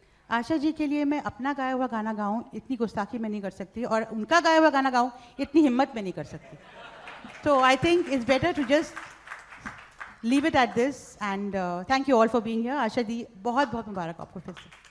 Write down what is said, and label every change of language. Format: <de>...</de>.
<hi>आशा जी के लिए मैं अपना गाया हुआ गाना गाऊं इतनी गुस्ताखी मैं नहीं कर सकती, और उनका गाया हुआ गाना गाऊं इतनी हिम्मत में नहीं कर सकती.</hi> <en>So I think it's better to just leave it at this, and thank you all for being here.</en> <hi>Asha ji बहुत बहुत मुबारक आपको फिर से.</hi>